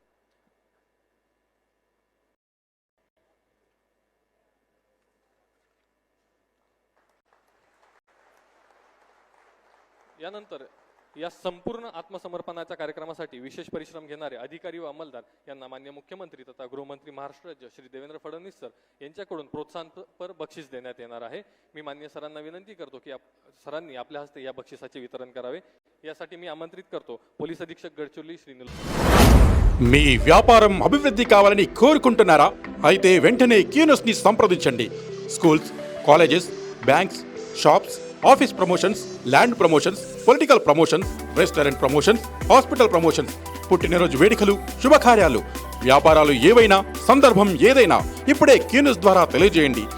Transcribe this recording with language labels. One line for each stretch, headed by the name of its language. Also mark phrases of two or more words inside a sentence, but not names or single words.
Marathi: यानंतर या संपूर्ण आत्मसमर्पणाच्या कार्यक्रमासाठी विशेष परिश्रम घेणारे अधिकारी व अंमलदार यांना मान्य मुख्यमंत्री तथा गृहमंत्री महाराष्ट्र राज्य श्री देवेंद्र फडणवीस सर यांच्याकडून प्रोत्साहनपर बक्षीस देण्यात येणार आहे। मी मान्य सरांना विनंती करतो की सरांनी आपल्या हस्ते या बक्षिसाचे वितरण करावे। यासाठी मी आमंत्रित करतो पोलीस अधीक्षक गडचिरोली श्री
Telugu: మీ వ్యాపారం అభివృద్ధి కావాలని కోరుకుంటున్నారా? అయితే వెంటనే క్యూనస్ ని సంప్రదించండి।
English: Schools, colleges, banks, shops, office promotions, land promotions, political promotions, restaurant promotions, hospital promotions,
Telugu: పుట్టినరోజు వేడుకలు, శుభకార్యాలు, వ్యాపారాలు ఏవైనా, సందర్భం ఏదైనా ఇప్పుడే క్యూనస్ ద్వారా తెలియజేయండి।